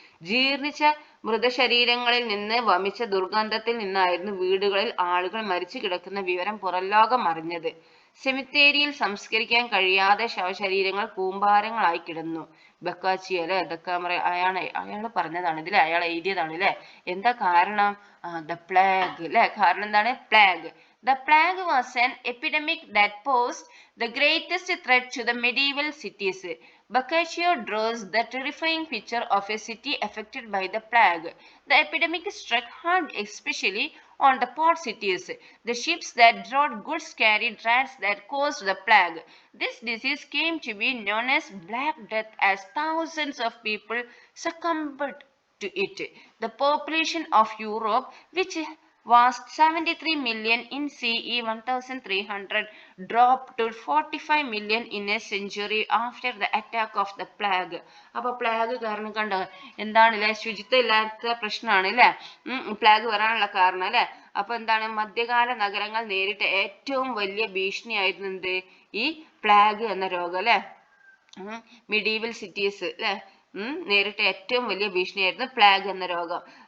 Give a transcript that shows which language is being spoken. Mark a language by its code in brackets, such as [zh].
[ml] ജീർണിച്ച മൃതശരീരങ്ങളിൽ നിന്ന് വമിച്ച ദുർഗന്ധത്തിൽ നിന്നായിരുന്നു വീടുകളിൽ ആളുകൾ മരിച്ചു കിടക്കുന്ന വിവരം പുറംലോകം അറിഞ്ഞത്. സെമിത്തേരിയിൽ സംസ്കരിക്കാൻ കഴിയാതെ ശവശരീരങ്ങൾ കൂമ്പാരങ്ങളായി കിടന്നു. ബക്കാച്ചിയോ അല്ലെ, അയാൾ പറഞ്ഞതാണ് ഇതിലെ, അയാൾ എഴുതിയതാണ് അല്ലെ. എന്താ കാരണം? ദ പ്ലേഗ് അല്ലെ. കാരണം എന്താണ്? Plague. [en] The plague was an epidemic that posed the greatest threat to the medieval cities. Boccaccio draws the terrifying picture of a city affected by the plague. The epidemic struck hard, especially on the port cities. The ships that brought goods carried rats that caused the plague. This disease came to be known as Black Death, as thousands of people succumbed to it. The population of Europe, which was 73 million in CE 1300, dropped to 45 million in a century after the attack of the plague. [ml] അപ്പൊ plague കാരണം കണ്ടോ എന്താണല്ലേ? ശുചിത്വം ഇല്ലാത്ത പ്രശ്നമാണ് അല്ലെ plague വരാനുള്ള കാരണം അല്ലെ. അപ്പൊ എന്താണ്? മധ്യകാല നഗരങ്ങൾ നേരിട്ട ഏറ്റവും വലിയ ഭീഷണിയായിരുന്നു എന്ത്? ഈ പ്ലാഗ് എന്ന രോഗം അല്ലെ. [en] medieval cities [ml] അല്ലെ നേരിട്ട ഏറ്റവും വലിയ ഭീഷണിയായിരുന്നു പ്ലാഗ് എന്ന രോഗം.